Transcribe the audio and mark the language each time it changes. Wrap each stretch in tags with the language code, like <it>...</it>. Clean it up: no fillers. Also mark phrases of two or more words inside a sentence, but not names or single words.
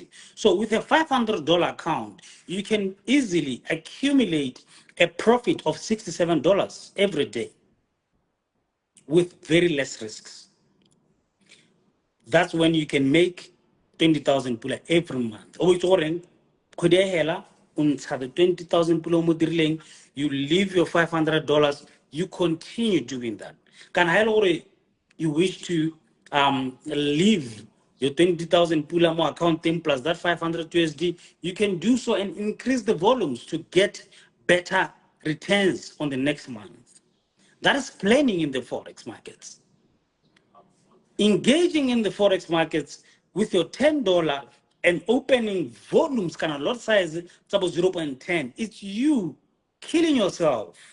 <en>So with a $500 account, you can easily accumulate a profit of $67 every day with very less risks. That's when you can make 20,000 pula every month. Oh, it's orange. Could I hela? The 20,000 pula mo you leave your $500, you continue doing that. Can I you wish to leave your 20,000 pula mo account 10 plus that 500 USD, you can do so and increase the volumes to get better returns on the next month. That is planning in the forex markets. Engaging in the forex markets with your $10 and opening volumes kind of lot size about 0.10, it's you killing yourself.</en>